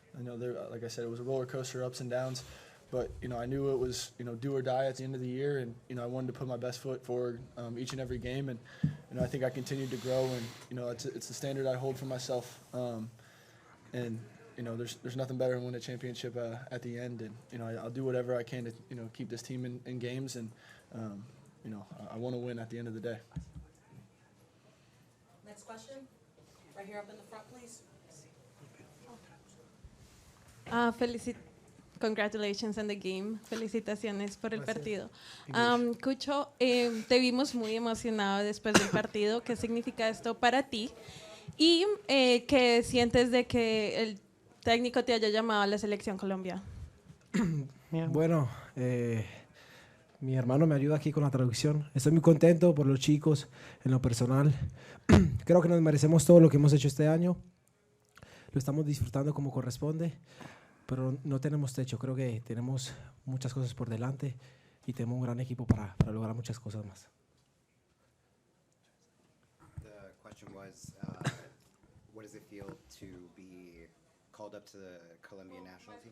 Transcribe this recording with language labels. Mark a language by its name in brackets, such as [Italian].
[English] I know like I said, it was a roller coaster, ups and downs, but I knew it was do or die at the end of the year, and I wanted to put my best foot forward each and every game, and I think I continued to grow, and it's the standard I hold for myself, and there's nothing better than win a championship at the end, and I'll do whatever I can to keep this team in games, and I want to win at the end of the day. Next question. Right here up in the front, please. Congratulations on the game. [Spanish] Felicitaciones por el partido. Cucho, te vimos muy emocionado después del partido. ¿Qué significa esto para ti? ¿Y qué sientes de que el técnico te haya llamado a la selección Colombia? Bueno, mi hermano me ayuda aquí con la traducción. Estoy muy contento por los chicos en lo personal. Creo que nos merecemos todo lo que hemos hecho este año. Lo estamos disfrutando como corresponde, pero no tenemos techo. Creo que tenemos muchas cosas por delante y tenemos un gran equipo para lograr muchas cosas más. [English] question was, what does it feel to be called up to the Colombian national team?